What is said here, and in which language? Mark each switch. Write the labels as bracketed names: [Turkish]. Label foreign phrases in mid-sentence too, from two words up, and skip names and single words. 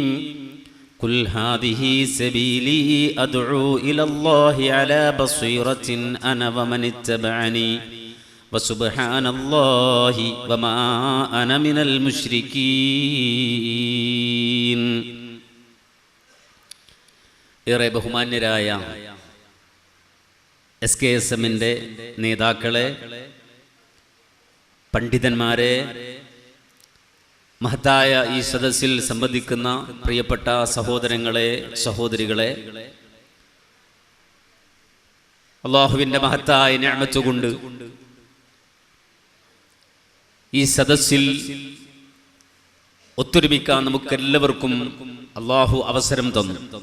[Arabic] قل هذه سبيلي أدعو إلى الله على بصيرة أنا ومن اتبعني وسبحان الله وما أنا من المشركين. [Malayalam] ഏറെ ബഹുമാന്യരായ SKSMന്റെ നേതാക്കളെ, പണ്ഡിതന്മാരെ, മഹത്തായ ഈ സദസ്സിൽ സംബന്ധിക്കുന്ന പ്രിയപ്പെട്ട സഹോദരങ്ങളെ, സഹോദരികളെ, അല്ലാഹുവിൻ്റെ മഹത്തായ നിഅമത്ത് കൊണ്ട് ഈ സദസ്സിൽ ഒത്തൊരുമിക്കാൻ നമുക്കെല്ലാവർക്കും അല്ലാഹു അവസരം തന്നു.